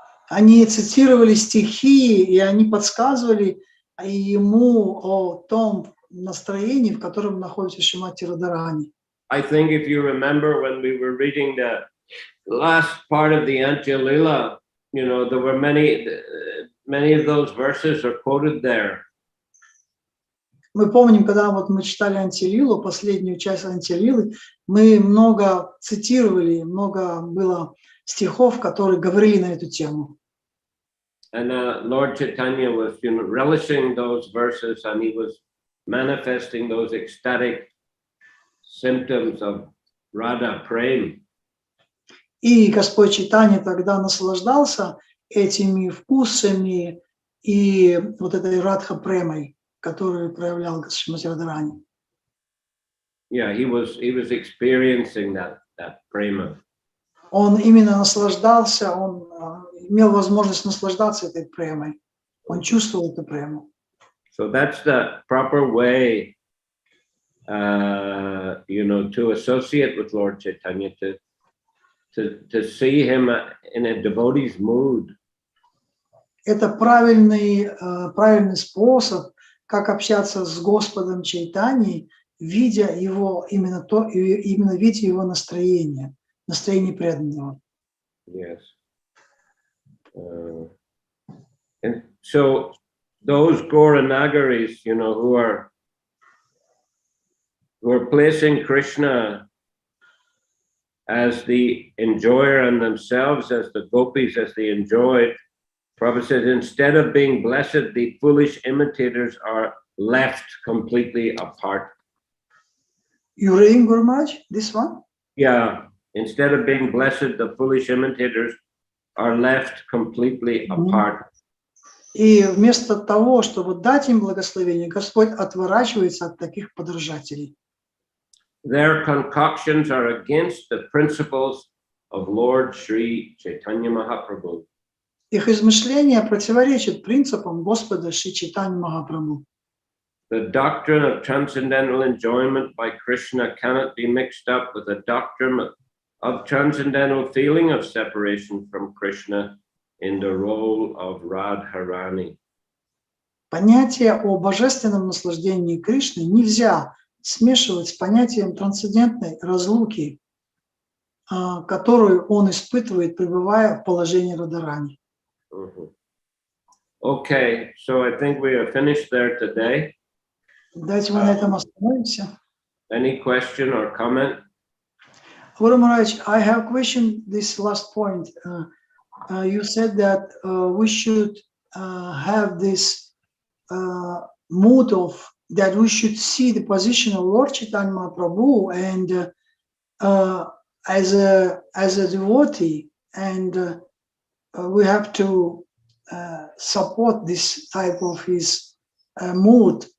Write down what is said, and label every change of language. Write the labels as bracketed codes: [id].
[ru] Они цитировали стихи, и они подсказывали ему о том настроении, в котором находится Шримати Радхарани. [en] I think if you remember when we were reading the last part of the Adi-lila, there were many of those verses are quoted there. [ru] Мы помним, когда вот мы читали Антилилу, последнюю часть Антилилы, мы много цитировали, много было стихов, которые говорили на эту тему. [en] And Lord Chaitanya was, relishing those verses, and he was manifesting those ecstatic symptoms of Radha Prem. [ru] И Господь Чайтанья тогда наслаждался этими вкусами и вот этой Радха Премой, которую проявлял Шримати Радхарани. [en] Yeah, he was experiencing that prema. [ru] Он именно наслаждался, он имел возможность наслаждаться этой премой. Он чувствовал эту прему. [en] So that's the proper way, to associate with Lord Chaitanya, to see him in a devotee's mood. [ru] Это правильный способ, как общаться с Господом Чайтаньей, видя его именно видя его настроение преданного. [en] Yes. And so those Gauranagaris, who are placing Krishna as the enjoyer and themselves as the gopis, as they enjoyed, Prabhupada says, instead of being blessed, the foolish imitators are left completely apart. You reading, Guru Maharaj, this one? Yeah. Instead of being blessed, the foolish imitators are left completely apart. [ru] И вместо того, чтобы дать им благословение, Господь отворачивается от таких подражателей. [en] Their concoctions are against the principles of Lord Sri Chaitanya Mahaprabhu. [ru] Их измышления противоречат принципам Господа Шри Чайтаньи Махапрабху. [en] The doctrine of transcendental enjoyment by Krishna cannot be mixed up with the doctrine of transcendental feeling of separation from Krishna in the role of Radharani. [ru] Понятие о божественном наслаждении Кришны нельзя смешивать с понятием трансцендентной разлуки, которую он испытывает, пребывая в положении Радхарани. [en] Okay, so I think we are finished there today. [ru] Давайте мы на этом остановимся. [en] Any question or comment? Guru Maharaj, I have a question, this last point. You said that we should have this mood of that we should see the position of Lord Chaitanya Mahaprabhu and as a devotee, and we have to support this type of his mood.